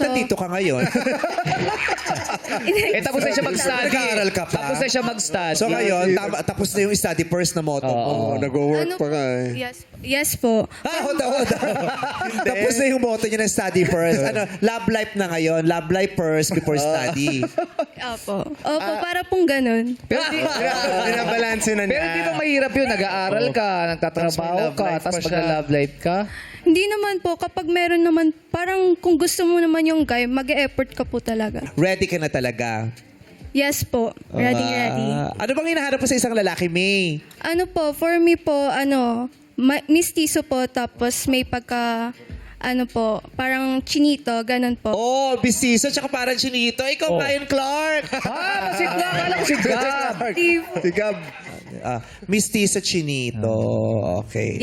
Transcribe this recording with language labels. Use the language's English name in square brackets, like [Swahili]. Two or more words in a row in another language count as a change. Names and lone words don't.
[Filipino] Ba't nandito ka ngayon? Tapos na siya mag-study. Nag-aaral ka pa? Tapos na siya mag-study. So ngayon, tapos na yung [English] study first [Filipino] na motto mo. Nag-work pa ka eh. Yes po. [English] Hold on. [Filipino] Tapos na yung motto niya ng [English] study first. Love life [Filipino] na ngayon. [English] Love life first before study. [Filipino] Opo. Opo, para pong ganun. Pero Binabalanse na niya. pero di ba mahirap yun? Nag-aaral ka, nagtatrabaho Tapos may love ka, life pa tapos siya. mag-love life ka. Hindi naman po. Kapag meron naman, parang kung gusto mo naman yung guy, mag-e-effort ka po talaga. Ready ka na talaga. Yes po. Ready. Ano bang hinahanap mo sa isang lalaki, May? Ano po, [English] for me [Filipino] po, mistiso po, tapos may pagka, parang chinito, ganun po. Oh, bisiso, tsaka parang chinito. Ikaw ba yun, Clark? Si Clark, alam ko si Gab. Si Gab. Mistiso, chinito. Okay.